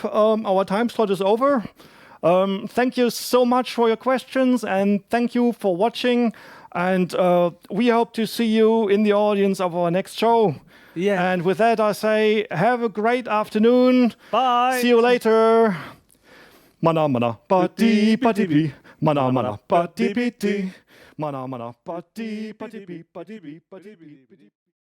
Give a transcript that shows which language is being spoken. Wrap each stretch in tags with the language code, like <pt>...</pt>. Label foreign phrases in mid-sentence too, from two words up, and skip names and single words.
<en>Our time slot is over. Thank you so much for your questions, and thank you for watching. And we hope to see you in the audience of our next show. Yeah. And with that, I say, have a great afternoon. Bye. See you later. Mana mana ba di ba di bi. Mana mana ba di bi di. Mana mana ba di ba di bi ba di bi ba di bi.</en>